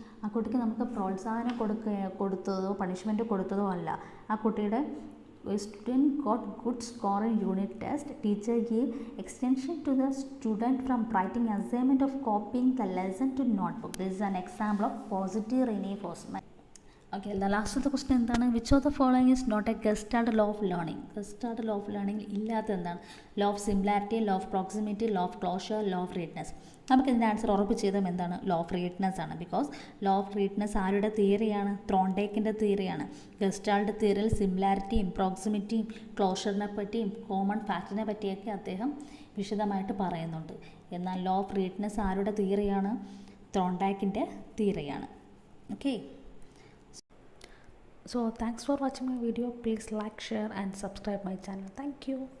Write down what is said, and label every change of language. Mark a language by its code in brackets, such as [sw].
[ml] ആ കുട്ടിക്ക് നമുക്ക് പ്രോത്സാഹനം കൊടുത്തതോ പണിഷ്മെൻറ്റ് കൊടുത്തതോ അല്ല. ആ കുട്ടിയുടെ [en] student got good score in unit test. Teacher gave extension to the student from writing assignment of copying the lesson to notebook. This is an example of positive reinforcement. Okay, the last of the question എന്താണ്? Which of the following is not a Gestalt law of learning? Gestalt law of learning [ml] ഇല്ലാത്ത എന്താണ്? [en] law of similarity, law of proximity, law of closure, law of readiness. [ml] നമുക്ക് ഇതിൻ്റെ answer ഉറപ്പിച്ച് ചെയ്താൽ എന്താണ്? [en] law of readiness [ml] ആണ്. Because law of readiness ആരുടെ തിയറിയാണ്? ത്രോണ്ടേക്കിൻ്റെ തിയറിയാണ്. Gestalt തിയറിയിൽ സിമിലാരിറ്റിയും പ്രോക്സിമിറ്റിയും ക്ലോഷറിനെ പറ്റിയും കോമൺ ഫാക്റ്റിനെ പറ്റിയൊക്കെ അദ്ദേഹം വിശദമായിട്ട് പറയുന്നുണ്ട്. എന്നാൽ law of readiness ആരുടെ തിയറിയാണ്? ത്രോണ്ടേക്കിൻ്റെ തിയറിയാണ്. Okay. [en] So thanks for watching my video. Please like, share and subscribe my channel. Thank you.